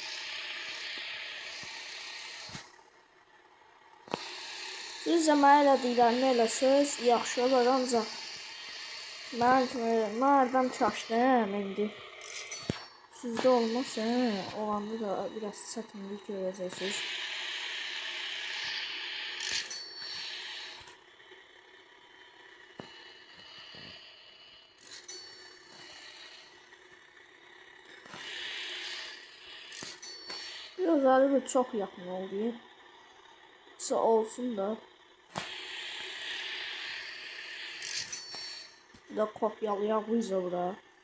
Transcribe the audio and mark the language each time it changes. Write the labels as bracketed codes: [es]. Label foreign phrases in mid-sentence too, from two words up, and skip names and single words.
[az] Siz də mənə elədiklərimi eləsəz, yaxşı olar, ancaq mən hərdən çaşdım indi. Sizdə olmasın, olanda da biraz çətinlik görəcəksiniz. [tr] Biraz arada çok yakın oldu. Kısa olsun da. [az] Bir de kopyalayaq bu bura.